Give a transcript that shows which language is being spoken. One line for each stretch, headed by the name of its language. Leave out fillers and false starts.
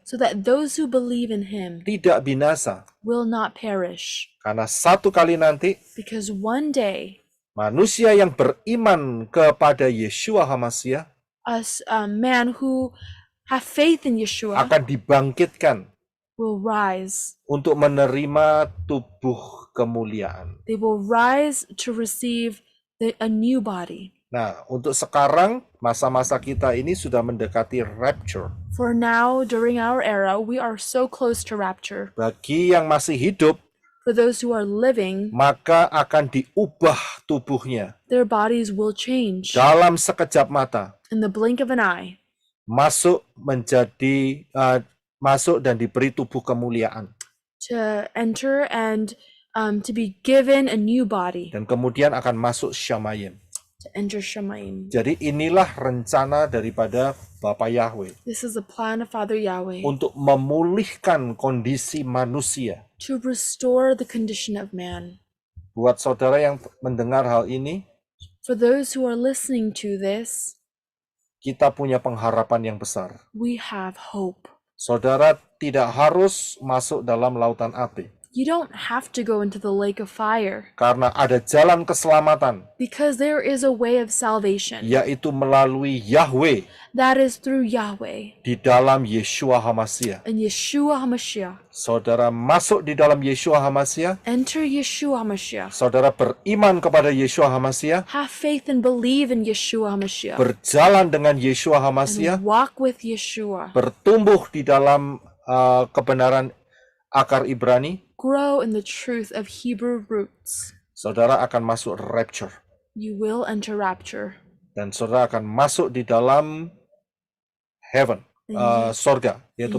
English: so that those who believe in him
Indonesian: tidak binasa.
English: will not perish.
Indonesian: Karena satu kali nanti
English: Because one day,
Indonesian: manusia yang beriman kepada Yeshua HaMashiach
English: man who have faith in Yeshua
Indonesian: akan dibangkitkan
English: will rise
Indonesian: untuk menerima tubuh kemuliaan.
English: They will rise to receive a new body.
Indonesian: Nah, untuk sekarang masa-masa kita ini sudah mendekati rapture.
English: For now, during our era, we are so close to rapture.
Indonesian: Bagi yang masih hidup,
English: For those who are living,
Indonesian: maka akan diubah tubuhnya
English: their bodies will change
Indonesian: dalam sekejap mata,
English: in the blink of an eye,
Indonesian: masuk dan diberi tubuh kemuliaan,
English: to enter and to be given a new body,
Indonesian: dan kemudian akan masuk Syamayim.
English: to enter Shemaim.
Indonesian: Jadi inilah rencana daripada Bapa Yahweh
English: This is the plan of Father Yahweh
Indonesian: untuk memulihkan kondisi manusia.
English: to restore the condition of man.
Indonesian: Buat saudara yang mendengar hal ini,
English: For those who are listening to this,
Indonesian: kita punya pengharapan yang besar.
English: we have hope.
Indonesian: Saudara tidak harus masuk dalam lautan api,
English: You don't have to go into the lake of fire
Indonesian: karena ada jalan keselamatan,
English: because there is a way of salvation
Indonesian: yaitu melalui Yahweh
English: that is through Yahweh
Indonesian: di dalam Yeshua HaMashiach.
English: and Yeshua HaMashiach.
Indonesian: Saudara masuk di dalam Yeshua HaMashiach,
English: Enter Yeshua HaMashiach.
Indonesian: saudara beriman kepada Yeshua HaMashiach,
English: Have faith and believe in Yeshua HaMashiach.
Indonesian: berjalan dengan Yeshua HaMashiach,
English: And walk with Yeshua.
Indonesian: bertumbuh di dalam kebenaran akar Ibrani,
English: Grow in the truth of Hebrew roots.
Indonesian: saudara akan masuk rapture.
English: You will enter rapture.
Indonesian: Dan saudara akan masuk di dalam heaven, sorga, yaitu